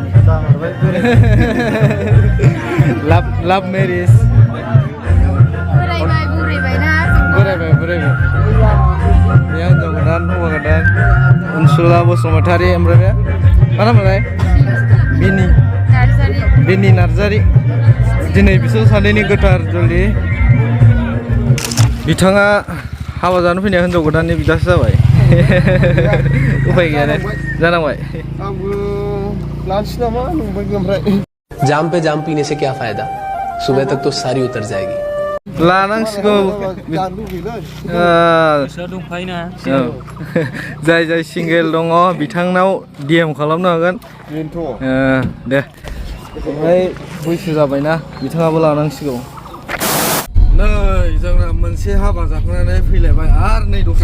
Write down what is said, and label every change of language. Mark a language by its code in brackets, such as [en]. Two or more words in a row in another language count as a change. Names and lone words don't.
[brx] लाभ मेरिज बोरायबाय बे हिनजाव गोदान हौवा गोदान अनसुला बसुमतारी ओमफ्राय बे मा नामलाय बिनि नार्जारि दिनै बिसोर सानैनि गोथार जुलि बिथाङा हाबा जानो फैनाया हिनजाव गोदाननि बिदासो जाबाय उफाय गैया जानांबाय [hi] जाम पे जाम पीने से क्या फायदा सुबह तक तो सारी उतर जाएगी [brx] लानांसिगौ जाय सिंगेल दङ बिथांनाव DM खालामनो हागोन दे ओमफ्राय बैसो जाबायना बिथाङाबो लानांसिगौ नै जोंना मोनसे हाबा जाखांनानै फैलायबाय आरो नै दस्रा